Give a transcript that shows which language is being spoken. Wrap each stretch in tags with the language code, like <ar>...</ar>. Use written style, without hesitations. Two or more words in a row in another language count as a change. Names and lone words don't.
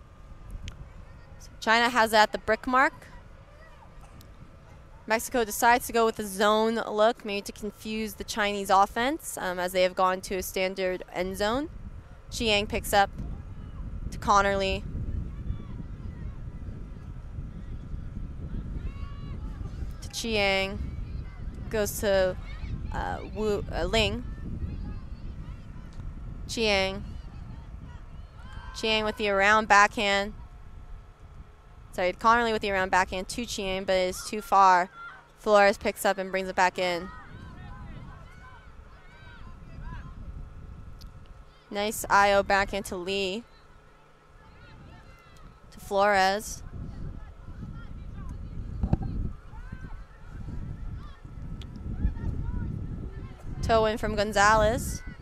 <en>So China has that at the brick mark. Mexico decides to go with a zone look, maybe to confuse the Chinese offense, as they have gone to a standard end zone. Chiang picks up to Connerly. To Chiang. Goes to Ling. Chiang. Chiang with the around backhand. Sorry, Connerly with the around backhand to Chiang, but it is too far. Flores picks up and brings it back in. Nice IO backhand to Lee. To Flores. Toe in from Gonzalez.</en>